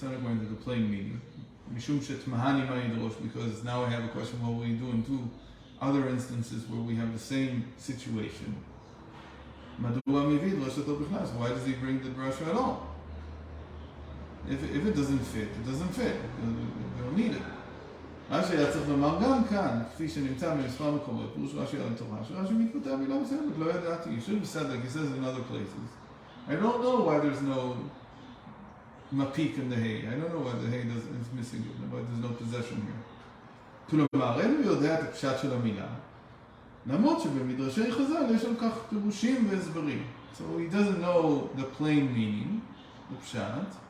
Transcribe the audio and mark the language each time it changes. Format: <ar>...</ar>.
<en>It's not according to the plain meaning.</en> <he>Mishum shetmahani ma'idrosh,</he> <en>because now I have a question. What will we do in two other instances where we have the same situation?</en> <he>Madua mivid l'shato b'chnas.</he> <en>Why does he bring the drasha at all? If it doesn't fit, it doesn't fit. We don't need it.</en> <he>רש"י היה צריך לומר גם כאן, כפי שנמצא במספר מקומות, פירוש רש"י על התורה, שרש"י מתכותב מילה מסוימת, לא ידעתי.</he> <en>You should have said like he says in other places. I don't know why there's no mapik in the hay. I don't know why the hay is missing it, why there's no possession here.</en> <he>כלומר, אין הוא יודע את הפשט של המילה, למרות שבמדרשי חז"ל יש על כך פירושים והסברים.</he> <en>So he doesn't know the plain meaning, the pshat.</en>